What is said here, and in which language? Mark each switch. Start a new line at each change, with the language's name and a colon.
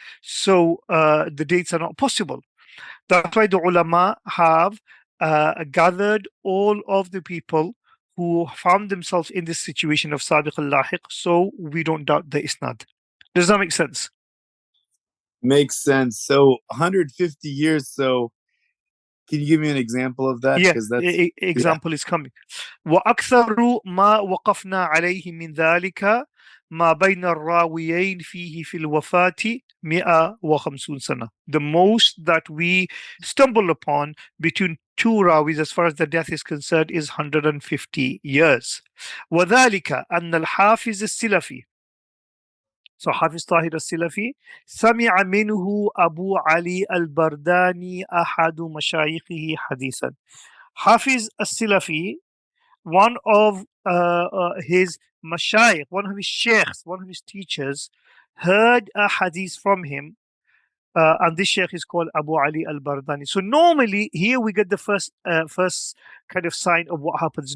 English: So the dates are not possible. That's why the ulama have gathered all of the people who found themselves in this situation of Sabiq al-Lahiq, so we don't doubt the isnad. Does that make sense? Makes sense. So 150 years. So can you give me an example of that? Yeah, That's example is coming.
Arabic: وأكثر ما وقفنا عليه من ذلك ما بين الراويين فيه في الوفاة 150 سنة.
English: The most that we stumble upon between two rawis as far as the death is concerned is 150 years.
Arabic: وذلك أن الحافظ السلفي, so Hafiz Tahir al-Silafi, سمع منه أبو علي البرداني أحد مشايخه حديثا.
English: Hafiz al-Silafi, one of his mashayikh, one of his sheikhs, one of his teachers, heard a hadith from him, and this sheikh is called Abu Ali al-Bardani. So normally, here we get the first kind of sign of what happens.